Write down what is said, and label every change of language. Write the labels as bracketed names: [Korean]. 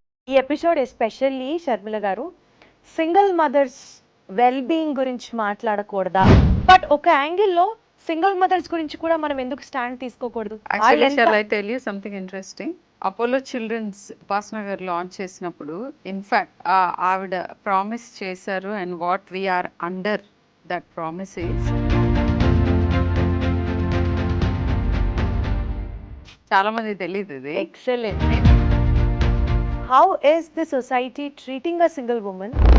[Telugu] ఈ episode especially Sharmila గారు single mothers well being గురించి మాట్లాడకూడదా, బట్ ఒక యాంగిల్లో సింగిల్ మదర్స్ గురించి కూడా మనం ఎందుకు స్టాండ్ తీసుకోకూడదు? [English] Actually, shall I tell you something interesting? [Telugu] Apollo children's ఉపాసనగర్ launch చేసినప్పుడు ఇన్ఫాక్ట్ ఆవిడ ప్రామిస్ చేశారు, [English] and what we are under that promise is, [Telugu] చాలా మంది తెలియదు ఇది. [English] Excellent. How is the society treating a single woman?